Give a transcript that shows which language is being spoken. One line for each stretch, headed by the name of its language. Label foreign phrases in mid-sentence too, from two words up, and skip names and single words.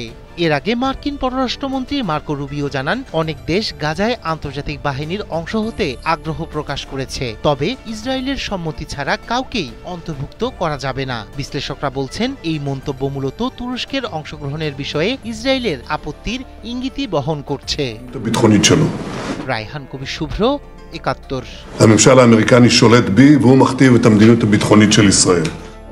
Bangla: এর আগে মার্কিন পররাষ্ট্রমন্ত্রী মার্কো রুবিও জানান, অনেক দেশ গাজায় আন্তর্জাতিক বাহিনীর অংশ হতে আগ্রহ প্রকাশ করেছে, তবে ইসরায়েলের সম্মতি ছাড়া কাউকেই অন্তর্ভুক্ত করা যাবে না। বিশ্লেষকরা বলছেন, এই মন্তব্য মূলত তুরস্কের অংশগ্রহণের বিষয়ে ইসরায়েলের আপত্তির ইঙ্গিতই বহন করছে। রায়হান কবির শুভ্র, ৭১।
Hebrew: הממשל האמריקני שולט בי והוא מכתיב את המדיניות הביטחונית של ישראל.